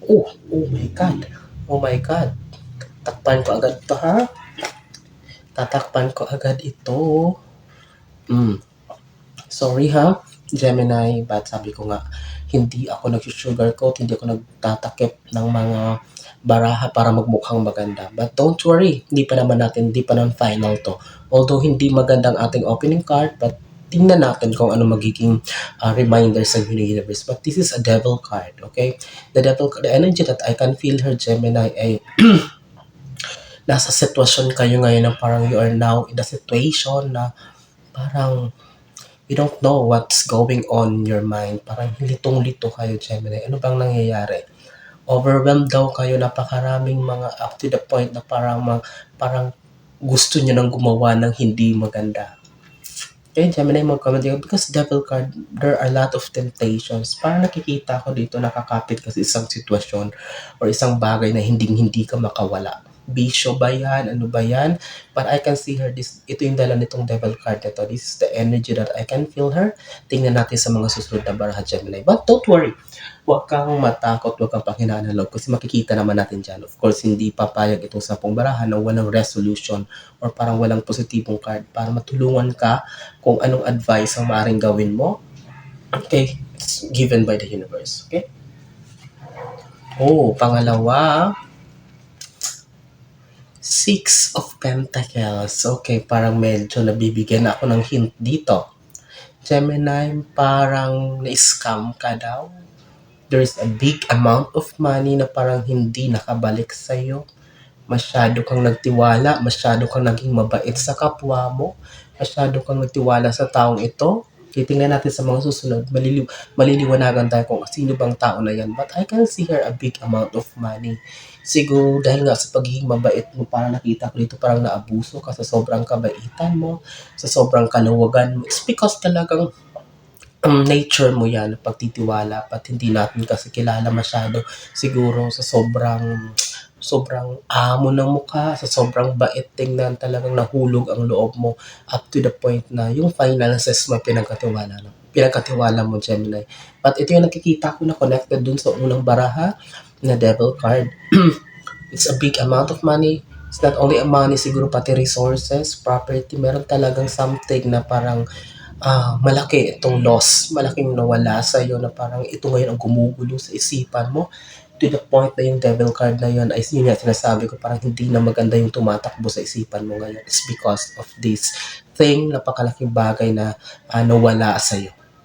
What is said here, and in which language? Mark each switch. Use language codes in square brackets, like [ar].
[en] Oh my God. Oh my God. [tl] Takpan ko agad to ha. Tatakpan ko agad ito. Sorry ha, Gemini, but sabi ko nga, hindi ako nag-sugarcoat, hindi ako nagtatakip ng mga baraha para magmukhang maganda. [en] But don't worry, [tl] hindi pa naman final to. Although hindi magandang ating opening card, but tingnan natin kung ano magiging reminder sa universe. [en] But this is a devil card, okay? The energy that I can feel her, Gemini, [tl] ay nasa sitwasyon kayo ngayon na parang [en] you are now in a situation na parang you don't know what's going on in your mind. [tl] Parang litong-lito kayo, Gemini. Ano bang nangyayari? Overwhelmed daw kayo, napakaraming mga up to the point na parang gusto nyo nang gumawa ng hindi maganda. Okay, Gemini, mag-comment kayo. [en] Because devil card, there are a lot of temptations. [tl] Parang nakikita ko dito, nakakapit kasi isang sitwasyon or isang bagay na hindi ka makawala. Bisyo ba yan? Ano ba yan? [en] But I can see her, [tl] ito yung dala nitong devil card nito. [en] This is the energy that I can feel her. [tl] Tingnan natin sa mga susunod na baraha, Gemini. [en] But don't worry, [tl] huwag kang matakot, huwag kang panghinaan ng loob kasi makikita naman natin dyan. Of course, hindi papayag itong 10 baraha na walang resolution or parang walang positibong card para matulungan ka kung anong advice ang maaaring gawin mo. Okay? [en] It's given by the universe. [tl] Okay? Oh, pangalawa, 6 of Pentacles. Okay, parang medyo nabibigyan ako ng hint dito. Gemini, parang na-scam ka daw. [en] There's a big amount of money [tl] na parang hindi nakabalik sa'yo. Masyado kang nagtiwala, masyado kang naging mabait sa kapwa mo, masyado kang nagtiwala sa taong ito. Titingnan natin sa mga susunod, maliliwanagan tayo kung sino bang tao na yan. [en] But I can see here a big amount of money. [tl] Siguro dahil nga sa pagiging mabait mo, parang nakita ko dito parang naabuso ka sa sobrang kabaitan mo, sa sobrang kaluwagan mo. It's because talagang nature mo yan, pagtitiwala, at hindi natin kasi kilala masyado siguro sa sobrang amo ng mukha, sa sobrang bait tingnan, talagang nahulog ang loob mo up to the point na yung finances mo pinagkatiwala mo, Gemini. But ito yung nakikita ko na connected dun sa unang baraha na devil card. [en] It's a big amount of money. It's not only a money, siguro pati resources, property. [tl] Meron talagang something na parang malaki itong loss, malaking nawala sa iyo na parang ito ngayon ang gumugulo sa isipan mo to the point na yung devil card na yun ay yun nga sinasabi ko parang hindi na maganda yung tumatakbo sa isipan mo ngayon. [en] It's because of this thing, [tl] napakalaking bagay na nawala sa iyo.